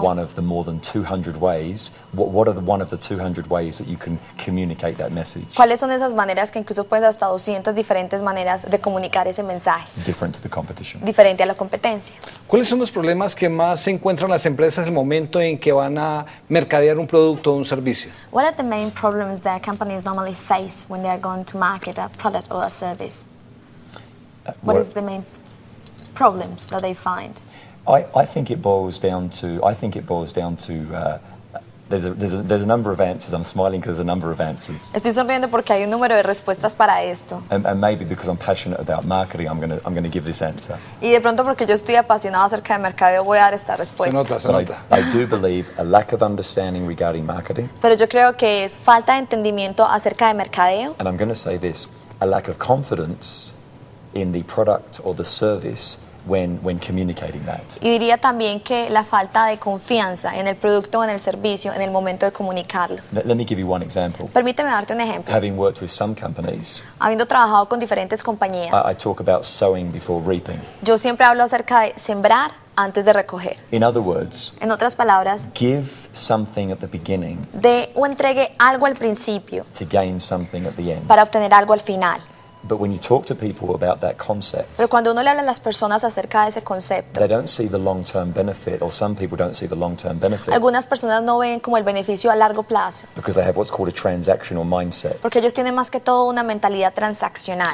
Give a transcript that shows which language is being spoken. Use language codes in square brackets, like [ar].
[en] one of the more than 200 ways, what are one of the 200 ways that you can communicate that message [es] ¿cuáles son esas maneras que incluso pueden ser hasta 200 diferentes maneras de comunicar ese mensaje, [en] different to the competition? [es] diferente a la competencia? ¿Cuáles son los problemas que más se encuentran las empresas en el momento en que van a mercadear un producto o un servicio? [en] What are the main problems that companies normally face when they are going to market a product or a service? What is the main problems that they find? I think it boils down to there's a number of answers. I'm smiling because there's a number of answers, [es] Estoy sonriendo porque hay un número de respuestas para esto. [en] and maybe because I'm passionate about marketing, I'm gonna give this answer. [es] Y de pronto porque yo estoy apasionado acerca de mercadeo voy a dar esta Se respuesta. nota, se [en] But [es] nota. [en] I do believe a lack of understanding regarding marketing, [es] Pero yo creo que es falta de entendimiento acerca de mercadeo [en] and I'm going to say this: a lack of confidence in the product or the service when communicating that. [es] y diría también que la falta de confianza en el producto o en el servicio en el momento de comunicarlo. [en] Let me give you one example. [es] Permíteme darte un ejemplo. [en] Having worked with some companies, [es] Habiendo trabajado con diferentes [en] I [es] compañías, [en] talk about sowing before reaping. [es] yo siempre hablo acerca de sembrar antes de recoger. [en] In other words, [es] En otras palabras, [en] give something at the beginning [es] dé o entregue algo al principio [en] to gain something at the end. [es] para obtener algo al final. [en] But when you talk to people about that concept, [es] Pero cuando uno le habla a las personas acerca de ese concepto, [en] they don't see the long-term benefit, or some people don't see the long-term benefit, [es] algunas personas no ven como el beneficio a largo plazo, [en] because they have what's called a transactional mindset. [es] porque ellos tienen más que todo una mentalidad transaccional.